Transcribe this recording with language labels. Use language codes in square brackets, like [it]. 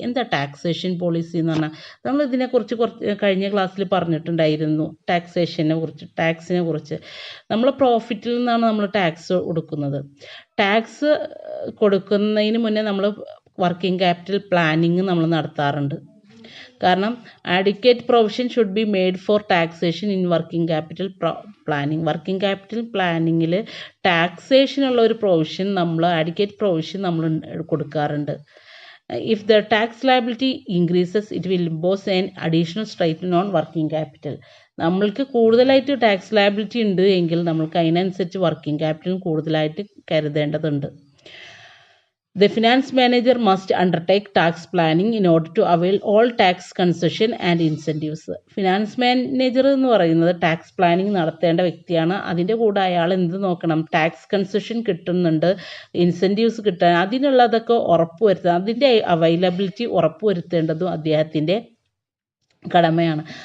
[ml] എന്താ taxation policy എന്ന് പറഞ്ഞാൽ? നമ്മൾ ഇതിനെക്കുറിച്ച് കഴിഞ്ഞ ക്ലാസ്സിൽ പറഞ്ഞിട്ടുണ്ടായിരുന്നു. ടാക്സിനെ കുറിച്ച് നമ്മൾ പ്രോഫിറ്റിൽ നിന്നാണ് നമ്മൾ ടാക്സ് കൊടുക്കുന്നത്. ടാക്സ് കൊടുക്കുന്നതിന് മുന്നേ നമ്മൾ വർക്കിംഗ് ക്യാപിറ്റൽ പ്ലാനിങ് നമ്മൾ നടത്താറുണ്ട്. [en] കാരണം adequate provision should be made for taxation in working capital planning. [ml] Working capital പ്ലാനിങ്ങിൽ ടാക്സേഷനുള്ള ഒരു പ്രൊവിഷൻ [en] adequate provision [ml] നമ്മൾ കൊടുക്കാറുണ്ട്. [en] If the tax liability increases, it will impose an additional strain on working capital. [ml] നമ്മൾക്ക് കൂടുതലായിട്ട് tax liability ഉണ്ട് എങ്കിൽ നമ്മൾക്ക് അതിനനുസരിച്ച് working ക്യാപിറ്റലും കൂടുതലായിട്ട് കരുതേണ്ടതുണ്ട്. [en] The finance manager must undertake tax planning in order to avail all tax concession and incentives. [ml] Finance manager എന്ന് പറയുന്നത് tax planning നടത്തേണ്ട വ്യക്തിയാണ്. അതിൻ്റെ കൂടെ അയാൾ എന്ത് നോക്കണം? ടാക്സ് കൺസെഷൻ കിട്ടുന്നുണ്ട്, ഇൻസെൻറ്റീവ്സ് കിട്ടാൻ, അതിനുള്ളതൊക്കെ ഉറപ്പുവരുത്തുക, അതിൻ്റെ അവൈലബിലിറ്റി ഉറപ്പുവരുത്തേണ്ടതും അദ്ദേഹത്തിൻ്റെ കടമയാണ്.